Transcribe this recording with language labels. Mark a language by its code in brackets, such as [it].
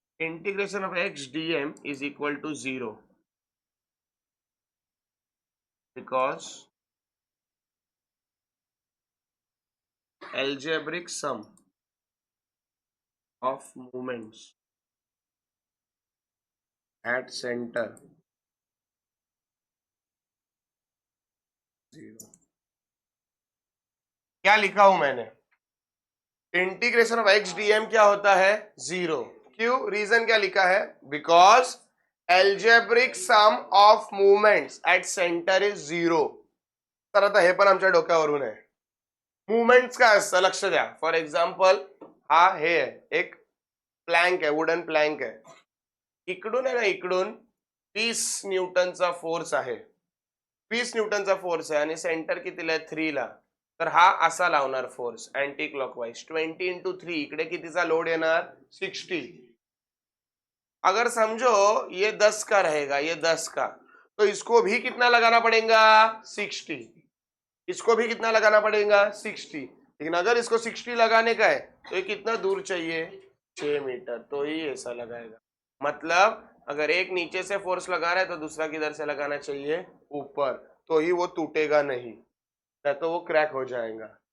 [en] Integration of x dm is equal to 0 because algebraic sum of moments at center 0। [hi] क्या लिखा हूं मैंने integration of x DM क्या होता है 0 क्यों रीजन क्या लिखा है because [en] algebraic sum of movements at center is 0। [mr] तर आता हे पण आमच्या डोक्यावरून आहे मुवमेंट्स काय असतं लक्ष द्या फॉर एक्झाम्पल हा हे आहे एक प्लॅंक आहे वुडन प्लॅंक आहे इकडून आहे ना इकडून 20 न्यूटनचा फोर्स आहे 20 न्यूटनचा फोर्स आहे आणि सेंटर कितीला आहे 3 ला तर हा असा लावणार फोर्स अँटी क्लॉकवाइज 20 इंटू 3 इकडे कितीचा लोड येणार 60। [hi] अगर समझो ये 10 का रहेगा ये 10 का तो इसको भी कितना लगाना पड़ेगा 60 इसको भी कितना लगाना पड़ेगा 60 लेकिन अगर इसको 60 लगाने का है तो ये कितना दूर चाहिए 6 मीटर तो ही ऐसा लगाएगा मतलब अगर एक नीचे से फोर्स लगा रहा है तो दूसरा किधर से लगाना चाहिए ऊपर तो ही वो टूटेगा नहीं तो वो क्रैक हो जाएगा